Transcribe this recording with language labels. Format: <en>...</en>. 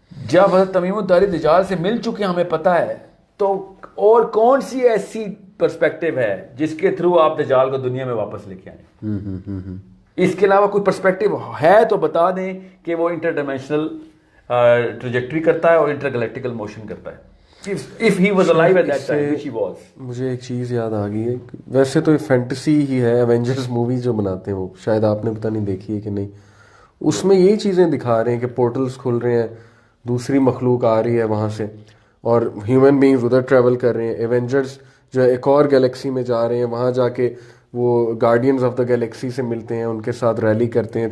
<ur>جب حضرت تمیم الداری دجال سے مل چکے ہمیں پتہ ہے, تو اور کون سی ایسی پرسپیکٹیو ہے جس کے تھرو آپ دجال کو دنیا میں واپس لے کے آئیں؟ اس کے علاوہ کوئی پرسپیکٹیو ہے تو بتا دیں کہ وہ انٹر ڈائمینشنل ٹریجیکٹری کرتا ہے اور انٹر گلیکٹیکل موشن کرتا ہے.</ur> <en>If he was alive at that time, which he was.</en> <ur>مجھے ایک چیز یاد آ گئی ہے, ویسے تو یہ فینٹیسی ہی ہے, ایونجرز موویز جو بناتے ہیں وہ شاید آپ نے پتہ نہیں دیکھی ہے کہ نہیں, اس میں یہی چیزیں دکھا رہے ہیں کہ پورٹلز کھل رہے ہیں, دوسری مخلوق آ رہی ہے وہاں سے, اور ہیومن بینگز ادھر ٹریول کر رہے ہیں. ایونجرز جو ہے ایک اور گیلیکسی میں جا رہے ہیں, وہاں جا کے وہ گارڈینز آف دا گیلیکسی سے ملتے ہیں, ان کے ساتھ ریلی کرتے ہیں.</ur>